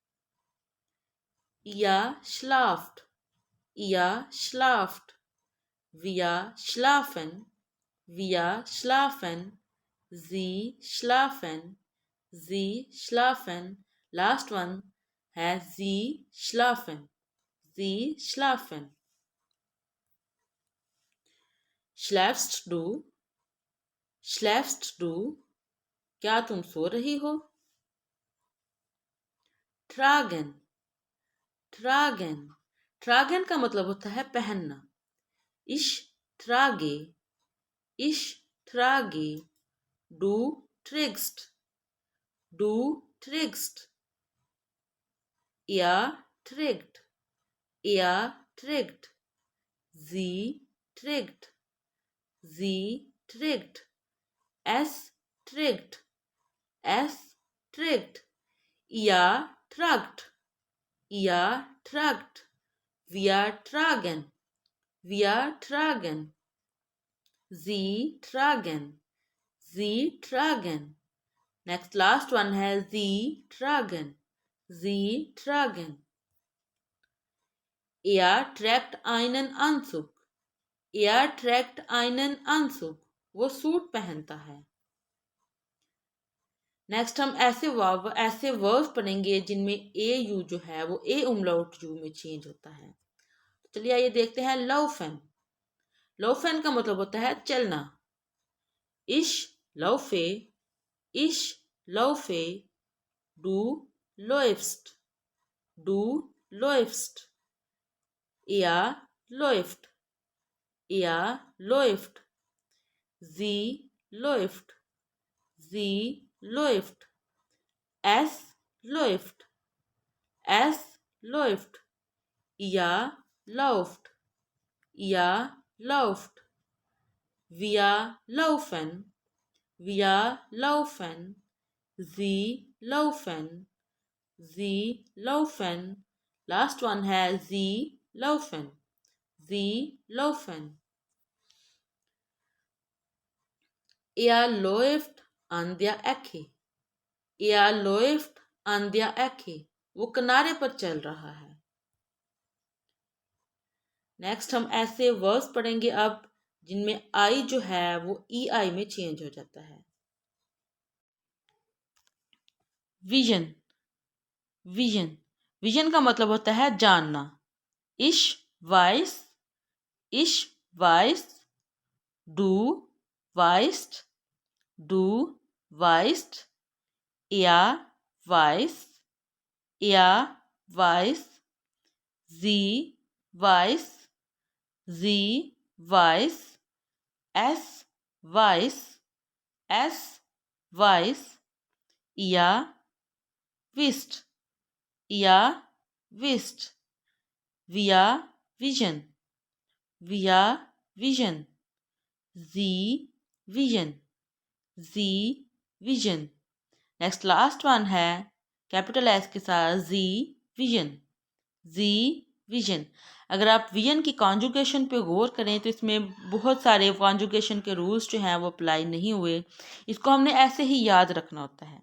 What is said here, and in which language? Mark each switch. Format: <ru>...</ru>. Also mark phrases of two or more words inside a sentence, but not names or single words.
<de>ihr schlaft, ihr schlaft, wir schlafen, wir schlafen, sie schlafen, sie schlafen।</de> <en>Last one</en> <de>है sie schlafen, sie schlafen। schläfst du, schläfst du,</de> <hi>क्या तुम सो रही हो?</hi> <de>tragen, tragen, tragen</de> <hi>का मतलब होता है पहनना।</hi> <de>ich trage, ich trage, du trägst, du trägst, er trägt, er trägt, sie trägt, sie trägt, es trägt, es trägt, ihr tragt, ihr tragt, wir tragen, wir tragen, sie tragen, sie tragen।</de> <en>next last one</en> <de>है sie tragen, sie tragen. Er trägt einen Anzug, er trägt einen Anzug,</de> <hi>वो सूट पहनता है। नेक्स्ट हम ऐसे वर्ब्स पढ़ेंगे जिनमें ए यू जो है वो ए उमलाउट यू में चेंज होता है। तो चलिए आइए देखते हैं लौफन। लौफन का मतलब होता है चलना।</hi> <de>ich laufe, ich laufe, du läufst, du läufst, er läuft, er läuft, sie läuft, sie läuft, es läuft, es läuft, ihr lauft, ihr lauft, wir laufen, wir laufen, sie laufen, sie laufen।</de> <en>last one</en> <de>है जी laufen, sie laufen। Er läuft an der Ecke, er läuft an der Ecke,</de> <hi>वो किनारे पर चल रहा है। नेक्स्ट हम ऐसे वर्ड्स पढ़ेंगे अब जिनमें आई जो है वो ई आई में चेंज हो जाता है।</hi> <de>wissen, wissen, wissen</de> <hi>का मतलब होता है जानना।</hi> <de>ich weiß, ich weiß, du weißt, du weißt, er weiß, er weiß, sie weiß, sie weiß, es weiß, es weiß, ihr wisst, ihr wisst, wir vision, wir vision, sie vision, sie vision।</de> <en>next last one</en> <hi>है कैपिटल एस के साथ</hi> <de>Sie wissen, Sie wissen.</de> <hi>अगर आप विजन की कॉन्जुगेशन पे गौर करें तो इसमें बहुत सारे कॉन्जुगेशन के रूल्स जो हैं वो अप्लाई नहीं हुए, इसको हमने ऐसे ही याद रखना होता है।</hi>